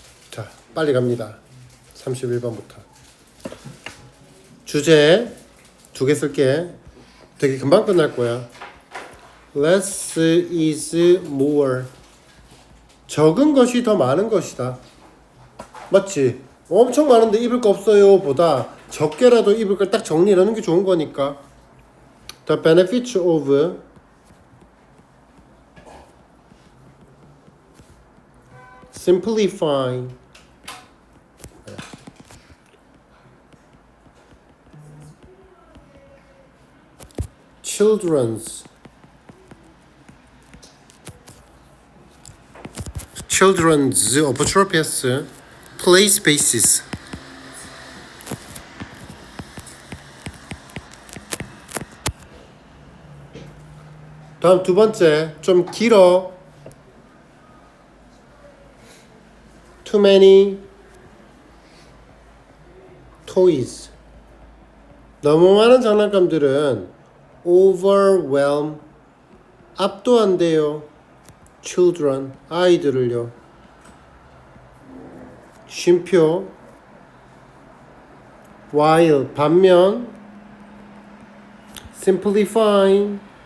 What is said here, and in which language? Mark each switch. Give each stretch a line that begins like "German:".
Korean: 자, 빨리 갑니다. 31번부터. 주제 2개 쓸게. 되게 금방 끝날 거야.
English: Less is more.
Korean: 적은 것이 더 많은 것이다. 맞지? 엄청 많은데 입을 거 없어요 보다 적게라도 입을 걸 딱 정리하는 게 좋은 거니까.
English: The benefits of simplifying children's appropriate play spaces.
Korean: 다음 두 번째 좀 길어.
English: Too many toys.
Korean: 너무 많은 장난감들은 overwhelm 압도한대요. children 아이들을요. 쉼표 while 반면 simplifying